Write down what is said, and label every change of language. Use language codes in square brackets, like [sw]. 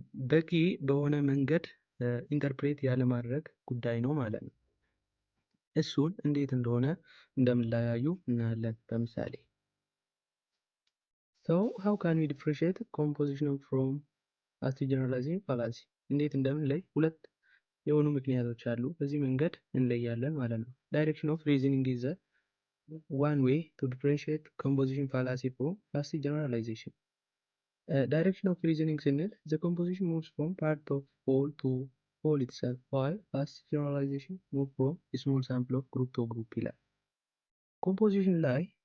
[am] በቂ በሆነ መንገድ ኢንተርፕሬት ያለማድረግ ጉዳይ ነው ማለት ነው። እሱን እንዴት እንደሆነ እንደምንለያዩ እናያለን በምሳሌ። [en] So how can we differentiate composition from active generalizing fallacy? [am] እንዴት እንደምንለይ ሁለት የሆኑ ምክንያቶች አሉ። በዚህ መንገድ እንለያለን ማለት ነው። [en] Direction of reasoning is one way to differentiate composition fallacy from active generalization. Direction of reasoning [am] ስንል [en] the composition moves from part of whole to whole itself while active generalization moves from a small sample of group to group [am] ይላል። ኮምፖዚሽን ላይ